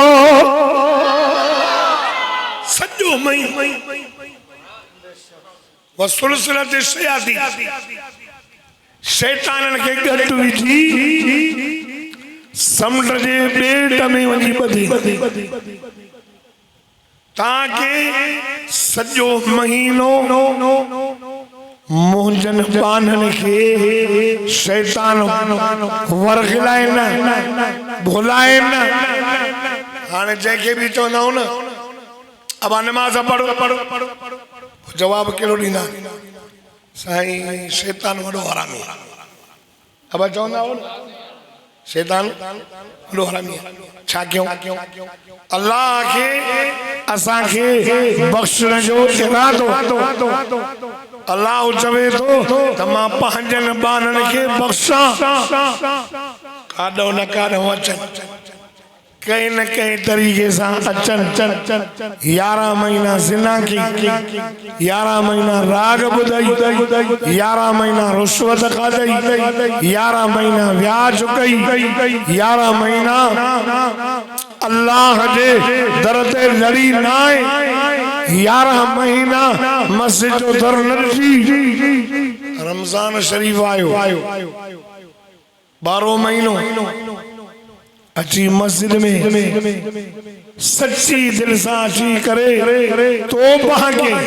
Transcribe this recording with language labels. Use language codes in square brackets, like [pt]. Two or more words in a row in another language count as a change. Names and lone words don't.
[sd] सॼो महीनो [ar] وسلسلت الشياطين [sd] शैताननि खे गॾु विझी समुंड जे ॿेट में वञी ॿधी ताकि सॼो महीनो मुंहिंजनि बाननि खे शैतान वरगिलाए न भुलाए न हाँ [ur] جیسے بھی [sd] चवंदा हो न [ur] اب نماز پڑھو [sd] जवाब कहिड़ो ॾींदा साईं शैतान वॾो हरामी अब चवंदा हो न शैतान वॾो हरामी छा कयूं अल्लाह के असां खे बख़्शण जो इरादो अल्लाह चवे थो त मां पंहिंजनि ॿारनि खे बख़्शां काॾो न काॾो अचनि [ur] کہیں نہ کہیں طریقے سے [sd] अचन 11 महीना जिना की 11 महीना राग बुधाई 11 महीना रुश्वत खाधई 11 महीना व्याज कई 11 महीना अल्लाह जे दर ते लड़ी ना 11 महीना मस्जिद जो दर न ॾिठी रमजान शरीफ आयो 12 महीनो अची मस्जिद में [ur] سچی دل سے [sd] अची करे तौबा के